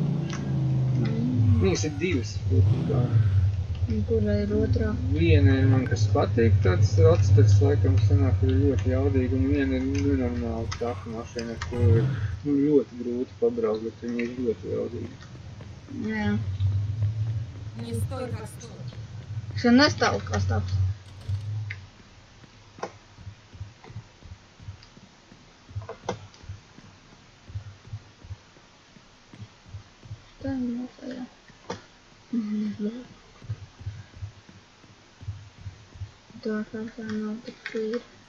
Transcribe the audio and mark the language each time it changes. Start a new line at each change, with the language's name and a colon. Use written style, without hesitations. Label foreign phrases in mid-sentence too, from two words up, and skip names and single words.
Latvian: Viņas ir divas, būtībā. Un kura ir otrā? Viena ir man, kas patīk, tāds atstars laikam sanāk, ir ļoti jaudīga, un viena ir nenormāla traka mašīna, ar kuru ir ļoti grūti pabraukt, bet viņa ir ļoti jaudīga. Jā.
Russian: Не стой, как стой.
Latvian: Šo nestāvu kā stāvs. Tā ir mūsējā. Tā kā nav tik šīri.